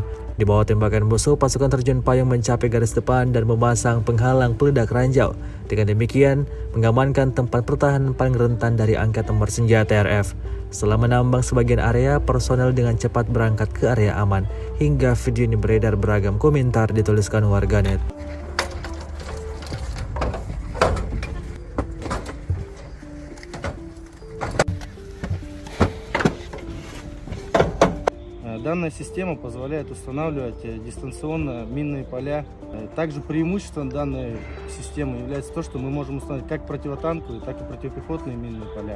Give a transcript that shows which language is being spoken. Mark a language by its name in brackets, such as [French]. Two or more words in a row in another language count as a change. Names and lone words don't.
[Indonesian] Di bawah tembakan musuh, pasukan terjun payung mencapai garis depan dan memasang penghalang peledak ranjau. Dengan demikian, mengamankan tempat pertahanan paling rentan dari angkatan bersenjata RF. Setelah menambang sebagian area, personel dengan cepat berangkat ke area aman. Hingga video ini beredar beragam komentar dituliskan warganet. [Russian] Данная система позволяет устанавливать дистанционно минные поля. Также преимуществом данной системы является то, что мы можем установить как противотанковые, так и противопехотные минные поля.